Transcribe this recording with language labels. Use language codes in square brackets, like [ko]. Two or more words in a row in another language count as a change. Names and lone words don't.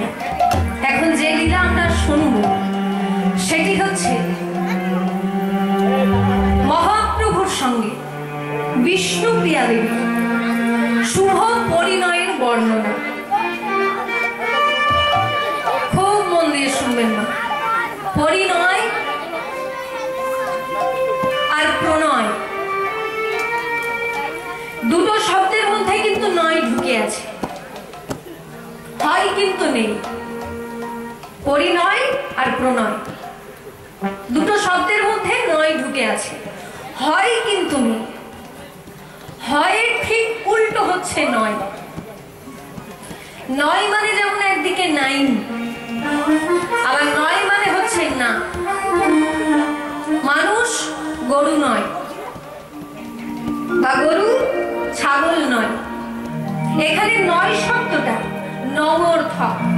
[bn] এখন যে লীলা আমরা শুনবো সেটি হচ্ছে মহাপ্রভুর সঙ্গে বিষ্ণুপ্রিয়া দেবী শুভ পরিণয়ের বর্ণনা। পরিণয় আর প্রণয় দুটো শব্দের মধ্য কিন্তু নয় ঢুকে আছে, হয় কিন্তু নেই। পরিণয় আর প্রণয় দুটো শব্দের মধ্য নয় ঢুকে আছে, হয় কিন্তু নেই। হয়ের ঠিক উল্টো হচ্ছে নয়। নয় মানে যেমন একদিকে নাই, আবার নয় মানে হচ্ছে না। মানুষ গরু নয় বা গরু ছাগল নয়। এখানে নয় শব্দটা নমর্থক।